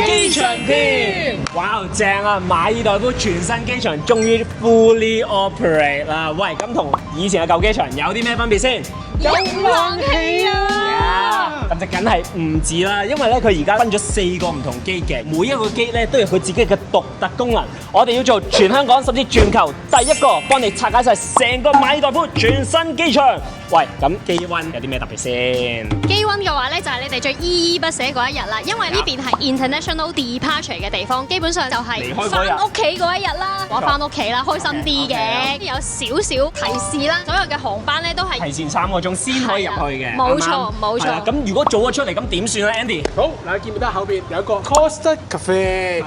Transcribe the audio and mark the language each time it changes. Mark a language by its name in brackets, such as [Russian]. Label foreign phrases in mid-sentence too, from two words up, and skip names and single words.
[Cantonese] 場篇。哇，正啊！馬爾代夫全新機場終於 [English] fully operate [Cantonese] 啦。喂，咁同以前嘅舊機場有啲咩分別先？有冷氣啊！咁就梗係唔止啦，因為咧佢而家分咗4個唔同機嘅，每一個機咧都有佢自己嘅獨特功能。我哋要做全香港甚至全球第一個幫你拆解晒成個馬爾代夫全新機場。喂，咁機溫有啲咩特別先？機溫嘅話咧，就係你哋最依依不捨嗰一日啦，因為呢邊係 [English] international departure [Cantonese] 嘅地方，基本上就係翻屋企嗰一日啦。我翻屋企啦，開心啲嘅，有少少提示啦。所有嘅航班咧都係提前3個鐘先可以入去嘅。冇錯冇錯。咁如果早咗出嚟，咁點算咧 ，Andy？好嗱，見唔見得後邊有一個 Costa Cafe？